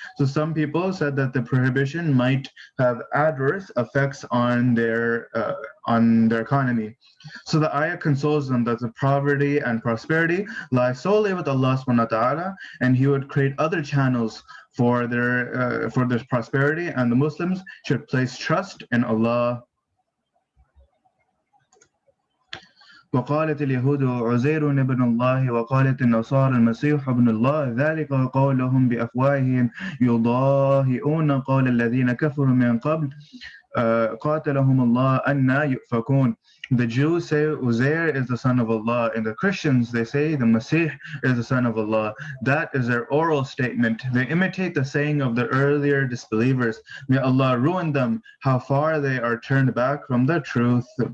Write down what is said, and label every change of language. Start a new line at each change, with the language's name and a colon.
English: So some people said that the prohibition might have adverse effects on their economy. So the ayah consoles them that the poverty and prosperity lie solely with Allah
Arabic: subhanahu wa ta'ala,
English: and He would create other channels for their prosperity, and the Muslims should place trust in Allah.
Arabic: وقالت اليهود عزير ابن الله وقالت النصارى المسيح ابن الله ذلك قولهم بأفواههم يضاهئون قول الذين كفروا من قبل قاتلهم الله أنى يؤفكون.
English: The Jews say Uzair is the son of Allah, and the Christians, they say the Masih is the son of Allah. That is their oral statement. They imitate the saying of the earlier disbelievers. May Allah ruin them, how far they are turned back from the truth.